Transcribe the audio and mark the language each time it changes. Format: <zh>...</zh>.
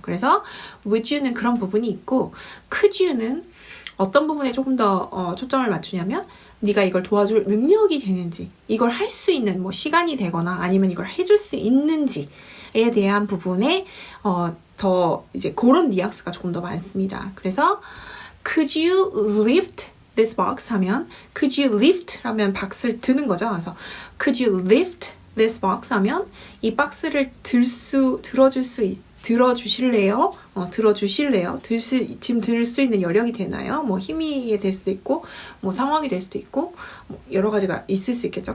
<ko>그래서 would you는 그런 부분이 있고 could you는 어떤 부분에 조금 더 초점을 맞추냐면 네가 이걸 도와줄 능력이 되는지, 이걸 할 수 있는 시간이 되거나 아니면 이걸 해줄 수 있는지에 대한 부분에 더 이제 그런 뉘앙스가 조금 더 많습니다.</ko> <en>그래서 Could you lift this box 하면 Could you lift 하면</en> <ko>박스를 드는 거죠. 그래서</ko> <en>Could you lift this box</en> <ko>하면 이 박스를 들어줄 수 들어주실래요? 들어주실래요? 지금 들을 수 있는 여력이 되나요? 뭐 힘이 될 수도 있고, 뭐 상황이 될 수도 있고, 뭐 여러 가지가 있을 수 있겠죠.</ko>